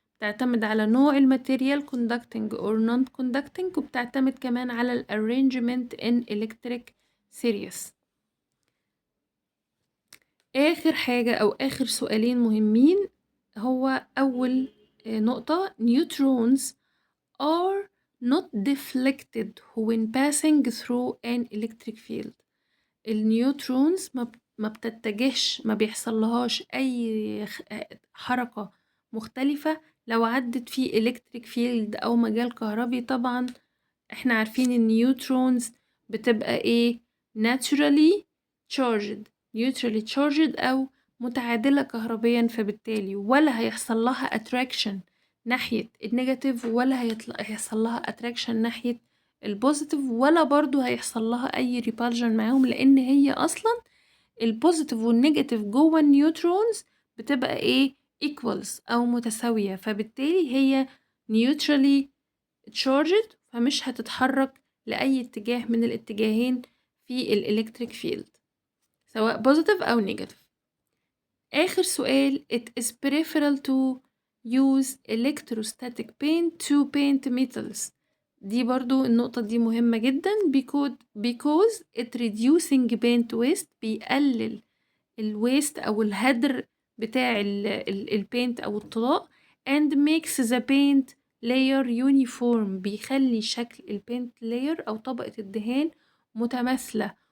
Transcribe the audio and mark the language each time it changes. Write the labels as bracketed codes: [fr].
[ar] بتعتمد على نوع الماتيريال [en] conducting or non-conducting، [ar] وبتعتمد كمان على ال [en] arrangement in electric series. [ar] آخر حاجة أو آخر سؤالين مهمين، هو أول نقطة [en] neutrons are not deflected when passing through an electric field. [ar] النيوترونز ما بتتجهش، ما بيحصلهاش أي حركة مختلفة لو عدت في electric field أو مجال كهربي. طبعا احنا عارفين النيوترونز بتبقى ايه؟ [en] naturally charged [ar] أو متعادلة كهربيا، فبالتالي ولا هيحصل لها attraction ناحية النيجاتيف ولا هيحصل لها attraction ناحية البوزيتيف، ولا برضو هيحصل لها أي repulsion معاهم، لأن هي أصلا البوزيتيف والنيجاتيف جوه النيوترونز بتبقى ايه؟ equals أو متساوية، فبالتالي هي neutrally charged، فمش هتتحرك لأي اتجاه من الاتجاهين في الإلكتريك فيلد سواء positive أو negative. آخر سؤال [en] it is preferable to use electrostatic paint to paint metals. [ar] دي برضو النقطة دي مهمة جدا [en] because it reducing paint waste، [ar] بيقلل الويست أو الهدر بتاع البينت أو الطلاء [en] and makes the paint layer uniform، [ar] بيخلي شكل البينت layer أو طبقة الدهان متماثلة.